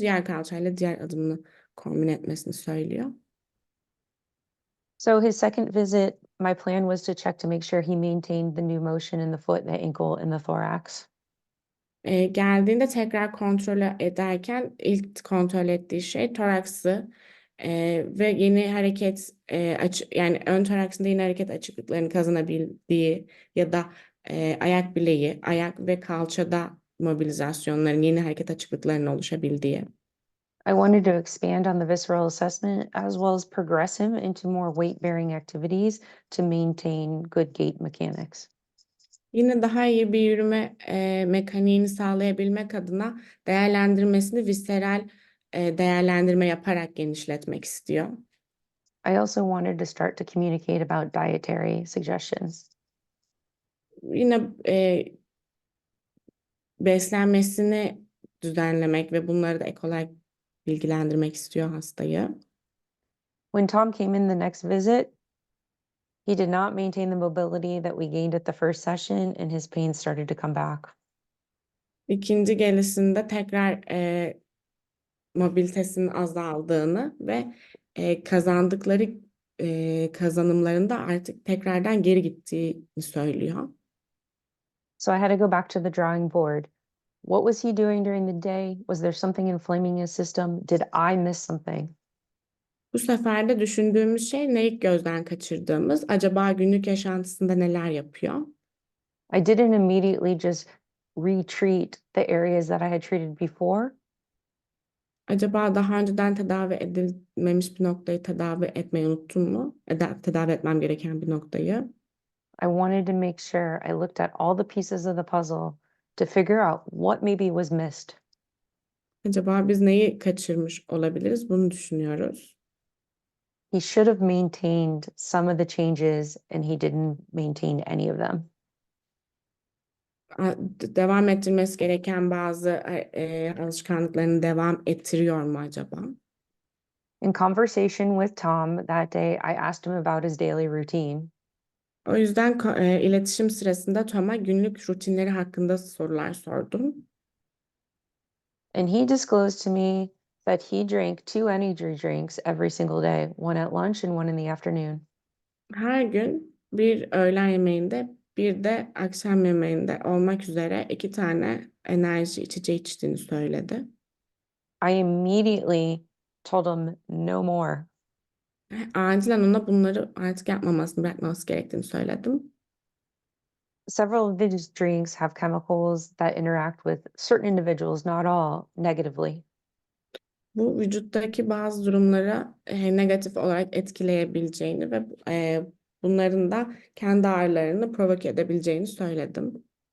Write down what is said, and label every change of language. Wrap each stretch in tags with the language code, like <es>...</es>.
<tr>Diğer kalçayla diğer adımını kombine etmesini söylüyor.</tr> <en>So his second visit, my plan was to check to make sure he maintained the new motion in the foot, the ankle, and the thorax.</en> <tr>Geldiğinde tekrar kontrol ederken ilk kontrol ettiği şey toraksı ve yeni hareket yani ön toraksında yeni hareket açıklıklarını kazanabildiği ya da ayak bileği, ayak ve kalçada mobilizasyonların yeni hareket açıklıklarının oluşabildiği.</tr> <en>I wanted to expand on the visceral assessment as well as progress him into more weight-bearing activities to maintain good gait mechanics.</en> <tr>Yine daha iyi bir yürüme mekaniğini sağlayabilmek adına değerlendirmesini visceral değerlendirme yaparak genişletmek istiyor.</tr> <en>I also wanted to start to communicate about dietary suggestions.</en> <tr>Yine beslenmesini düzenlemek ve bunları da ek olarak bilgilendirmek istiyor hastayı.</tr> <en>When Tom came in the next visit, he did not maintain the mobility that we gained at the first session, and his pain started to come back.</en> <tr>İkinci gelişinde tekrar mobilitesinin azaldığını ve kazandıkları kazanımlarında artık tekrardan geri gittiğini söylüyor.</tr> <en>So I had to go back to the drawing board. What was he doing during the day? Was there something inflaming his system? Did I miss something?</en> <tr>Bu sefer de düşündüğümüz şey ne ilk gözden kaçırdığımız, acaba günlük yaşantısında neler yapıyor?</tr> <en>I didn't immediately just retreat the areas that I had treated before.</en> <tr>Acaba daha önceden tedavi edilmemiş bir noktayı tedavi etmeyi unuttum mu? Tedavi etmem gereken bir noktayı.</tr> <en>I wanted to make sure I looked at all the pieces of the puzzle to figure out what maybe was missed.</en> <tr>Acaba biz neyi kaçırmış olabiliriz? Bunu düşünüyoruz.</tr> <en>He should have maintained some of the changes and he didn't maintain any of them.</en> <tr>Devam ettirmesi gereken bazı alışkanlıklarını devam ettiriyor mu acaba?</tr> <en>In conversation with Tom that day, I asked him about his daily routine.</en> <tr>O yüzden iletişim sırasında Tom'a günlük rutinleri hakkında sorular sordum.</tr> <en>And he disclosed to me that he drank 2 energy drinks every single day, one at lunch and one in the afternoon.</en> <tr>Her gün bir öğlen yemeğinde bir de akşam yemeğinde olmak üzere 2 tane enerji içeceği içtiğini söyledi.</tr> <en>I immediately told him no more.</en> <tr>Acilen ona bunları artık yapmamasını, bırakmaması gerektiğini söyledim.</tr> <en>Several of these drinks have chemicals that interact with certain individuals, not all, negatively.</en> <tr>Bu vücuttaki bazı durumlara negatif olarak etkileyebileceğini ve bunların da kendi ağrılarını provoke edebileceğini söyledim.</tr>